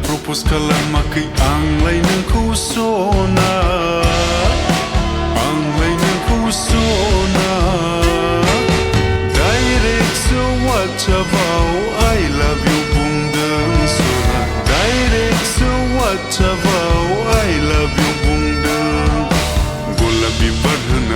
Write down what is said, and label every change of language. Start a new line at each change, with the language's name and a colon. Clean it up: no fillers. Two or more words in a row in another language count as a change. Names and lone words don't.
Bodo: propose खालामाखै आंलाय नोंखौ सना आंलाय नोंखौ सना डाइरेक्ट सो वाट्सएपआव
English: I love you
Bodo: बुंदों सना डाइरेक्ट सो वाट्सएपआव
English: I love you
Bodo: बुंदों गलाप बिबार होना